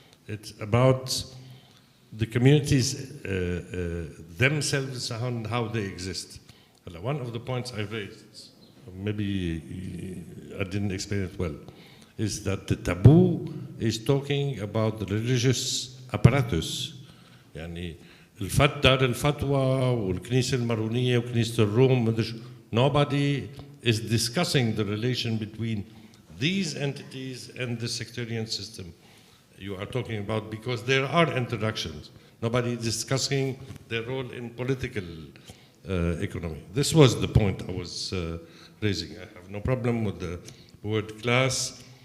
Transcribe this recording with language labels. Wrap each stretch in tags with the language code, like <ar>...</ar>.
<en>It's about the communities themselves and how they exist. One of the points I raised, maybe I didn't explain it well, is that the taboo is talking about the religious apparatus.</en> <ar>يعني دار الفتوى والكنيسة المارونية وكنيسة الروم.</ar> <en>Nobody is discussing the relation between these entities and the sectarian system you are talking about, because there are interactions. Nobody is discussing their role in political economy. This was the point I was raising. I have no problem with the word class.</en>